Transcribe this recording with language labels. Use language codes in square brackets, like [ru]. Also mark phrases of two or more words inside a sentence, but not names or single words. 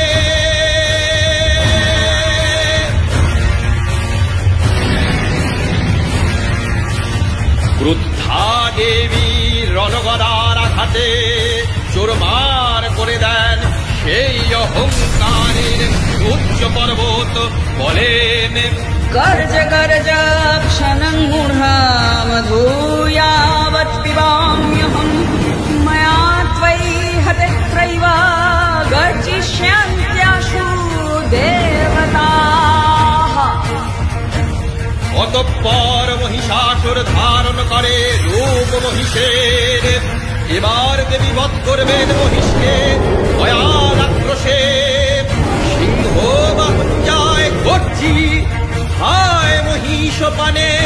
[bn] ক্রুদ্ধা দেবী রণগদার আঘাতে চোরমার করে দেন সেই অহংকারের উচ্চ পর্বত। বলেন [sa] गर्ज गर्ज क्षणं मूढामधूयावत् पिबाम्यहम् मया त्वयि हतत्रैव गर्जिष्यन्त्याशु देवताः। [bn] অতঃপর মহিষাসুর ধারণ করে রূপ মহিষের। এবার দেবী বধ করবেন মহিষকে ভয়াল আক্রোশে। সিংহ বাহন যায় গর্জি হায় মহিষ পানে।